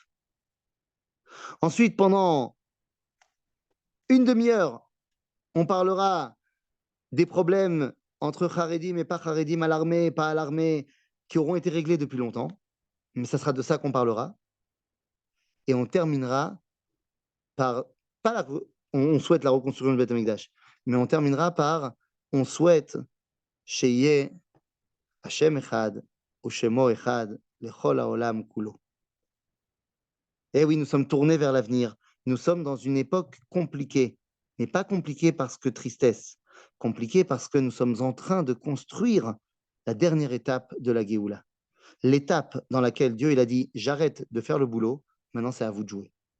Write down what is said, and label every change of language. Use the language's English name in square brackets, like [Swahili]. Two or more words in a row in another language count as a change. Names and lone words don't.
[French] Ensuite, pendant une demi-heure, on parlera des problèmes entre Haredim et pas Haredim, à l'armée et pas à l'armée, qui auront été réglés depuis longtemps. Mais ça sera de ça qu'on parlera. Et on terminera par, pas la, on souhaite la reconstruction du [Hebrew] בית המקדש, [French] mais on terminera par, on souhaite [Hebrew] שיהיה השם אחד, [French] ou [Hebrew] שמו אחד, לכל העולם כולו. [French] Eh oui, nous sommes tournés vers l'avenir. Nous sommes dans une époque compliquée, mais pas compliquée parce que tristesse, compliquée parce que nous sommes en train de construire la dernière étape de la Géoula. L'étape dans laquelle Dieu il a dit « J'arrête de faire le boulot, maintenant c'est à vous de jouer ».